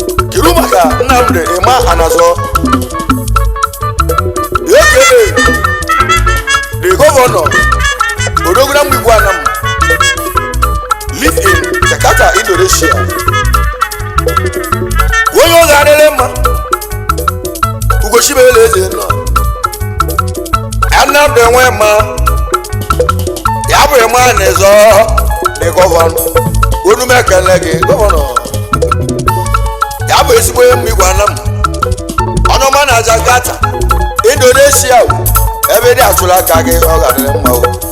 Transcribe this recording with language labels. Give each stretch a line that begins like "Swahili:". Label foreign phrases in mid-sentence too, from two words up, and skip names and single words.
Igbo: Kedu maka Nnamdi Emma Anazo?
English: A K A the governor,
Igbo: Odogwu na Mgbigwa Anam.
English: Live in Jakarta, Indonesia.
Igbo: Onye ọ ga-adịrị mma, Ugo Chimere eze nọ. Nnamdi enwe mma, ya bụ Emma Anazo,
English: the governor.
Igbo: Onu m ekele gị, governor. Ya bụ ezigbo Mgbigwa Anam. Onye ọma na Jakarta, Indonesia, ebe dị atụla aka gị, ọ ga-adịrị mma o.